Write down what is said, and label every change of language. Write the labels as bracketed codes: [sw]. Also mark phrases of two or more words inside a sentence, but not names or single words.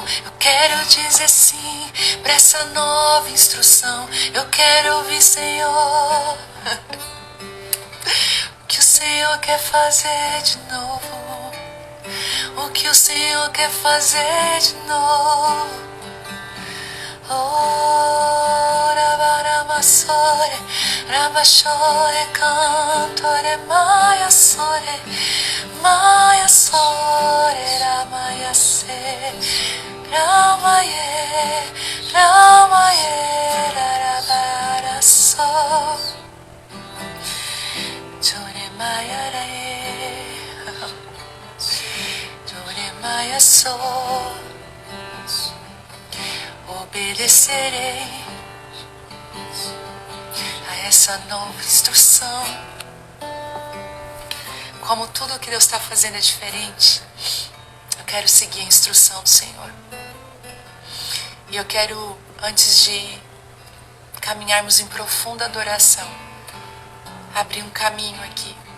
[pt] Eu quero dizer sim para essa nova instrução. Eu quero ouvir, Senhor, o que o Senhor quer fazer de novo. O que o Senhor quer fazer de novo. Oh, rabaramassore, rabashore, cantore, maiassore, maiassore, ramayase, ramaye, ramaye, rarabarasso, jore mayarae, jore mayasso. Obedecerei a essa nova instrução. Como tudo que Deus está fazendo é diferente, eu quero seguir a instrução do Senhor. E eu quero, antes de caminharmos em profunda adoração, abrir um caminho aqui.